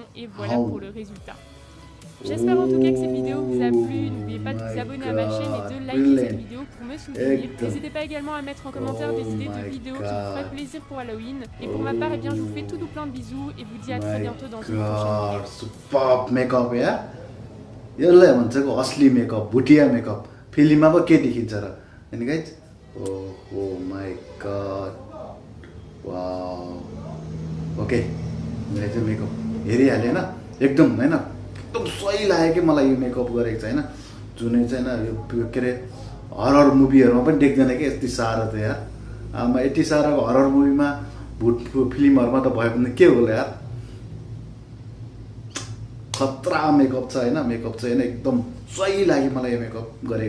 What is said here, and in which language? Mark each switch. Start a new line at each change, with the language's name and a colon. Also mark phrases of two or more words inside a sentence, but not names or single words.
French: Et voilà Oh. pour le résultat. J'espère en tout cas que cette vidéo vous a plu. N'oubliez pas de vous abonner à ma chaîne et de liker cette vidéo pour me soutenir. N'hésitez pas également à mettre en commentaire des idées de vidéos qui vous feraient plaisir pour Halloween. Et pour ma part, eh bien, je vous fais tout plein de bisous et vous dis à très bientôt dans une prochaine vidéo.
English: super makeup
Nepali: या यसलाई भन्छ असली मेकअप भुटिया मेकअप फिल्ममा पो के देखिन्छ र हैन गाइज ओहो
English: my god wow
Nepali: ओके मैले चाहिँ मेकअप हेरिहालेँ हैन एकदम हैन एकदम सही लाग्यो कि मलाई यो मेकअप गरेको चाहिँ हैन जुनै चाहिँ हैन यो के अरे
English: horror movie-हरूमा
Nepali: पनि देख्दैन कि यति साह्रो त यार आमा यति साह्रो
English: horror movie-मा
Nepali: भूत फिल्महरूमा त भयो भने के होला यार खतरा मेकअप छ हैन मेकअप चाहिँ हैन एकदम सही लाग्यो मलाई यो मेकअप गरेको